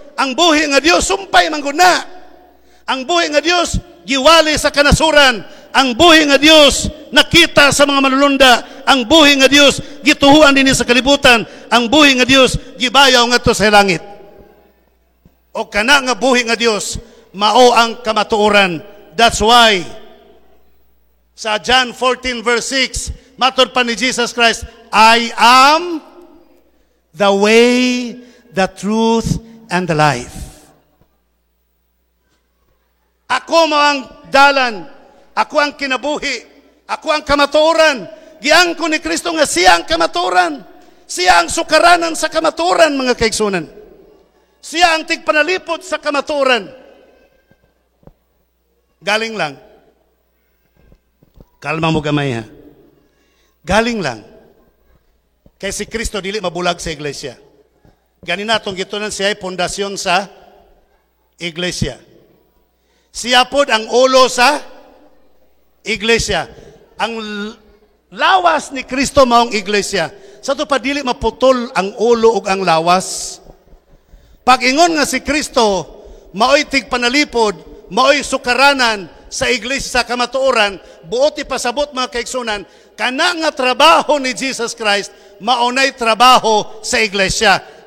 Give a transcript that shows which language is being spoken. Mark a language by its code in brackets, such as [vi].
[ceb] Ang buhi nga Dios, sumpay mangguna. Ang buhi nga Dios, giwali sa kanasuran. Ang buhi nga Dios, nakita sa mga manulunda. Ang buhi nga Dios, gituhuan din sa kalibutan. Ang buhi nga Dios, gibayaw ngadto sa langit. O kana nga buhi nga Dios, mao ang kamatuoran. [en] That's why sa John 14 verse 6, [ceb] matud pa ni [en] Jesus Christ, I am the way, the truth, and the life. [ceb] Ako mo ang dalan, ako ang kinabuhi, ako ang kamatuoran. Giangko ni Kristo nga siya ang kamatuoran. Siya ang sukaranan sa kamatuoran, mga kaigsunan. Siya ang tigpanalipod sa kamatuoran. Galing lang. Kalma mo gamay ha. Galing lang. Kay si Kristo dili mabulag sa iglesia. Ganina atong gitunan siya ay pundasyon sa iglesia. Siya pod ang ulo sa iglesia. Ang lawas ni Kristo maong iglesia. Sa to pa dili maputol ang ulo ug ang lawas. Pag ingon nga si Kristo maoy tigpanalipod, maoy sukaranan sa iglesia sa kamatuoran, buoti pasabot mga kaigsunan, kana nga trabaho ni Jesus Christ maunay trabaho sa iglesia.